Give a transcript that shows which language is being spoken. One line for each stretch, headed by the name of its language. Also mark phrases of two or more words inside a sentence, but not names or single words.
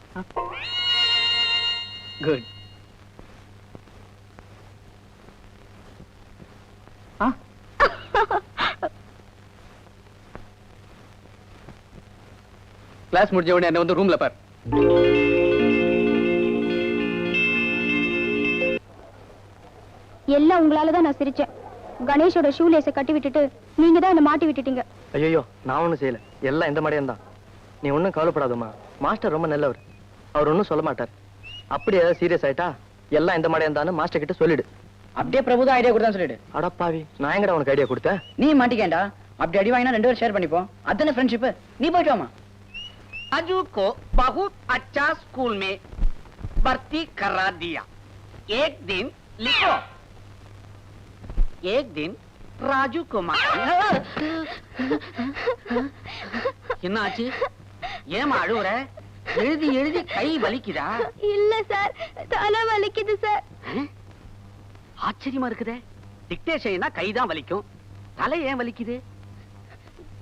English: Good.
Tamil: கிளாஸ் முடிஞ்ச உடனே என்ன வந்து ரூம்ல பார். எல்லாம் உங்களால தான் நான் சிரிச்சேன். கணேஷோட ஷூலேஸை கட்டி விட்டுட்டு நீங்க தான் என்ன மாட்டி விட்டுட்டீங்க. ஐயோ, நான் ஒண்ணும் செய்யல, எல்லாம் இந்த மடையன் தான். நீ ஒன்னும் கவலைப்படாதம்மா, மாஸ்டர் ரொம்ப நல்லவர், அவர் ஒன்னும் சொல்ல மாட்டார். அப்படி ஏதாவது சீரியஸ் ஆயிட்டா எல்லாம் இந்த மடையன் தான் மாஸ்டர் கிட்ட சொல்லிடு. அப்படியே பிரபுதான் ஐடியா கொடுத்தா சொல்லிடு. அடப்பாவி, நான் எங்கடா உனக்கு ஐடியா கொடுத்தேன்? நீ மாட்டிக்கேண்டா. அப்படி அடி வாங்கினா 2 பேரும் ஷேர் பண்ணிப்போம். அதானே ஃப்ரெண்ட்ஷிப். நீ போயிட்டு வாமா.
Hindi: राजू को बहुत अच्छा स्कूल में भर्ती करा दिया. एक दिन लिखो, एक दिन राजू कुमार.
Tamil: என்ன ஆச்சு? ஏன் அழுவுற? எழுதி எழுதி கை வலிக்குதா? இல்ல சார், தலை வலிக்குது சார். ஆச்சரியமா இருக்குதே. டிக்டேஷன்னா கை தான் வலிக்கும், தலை ஏன் வலிக்குது?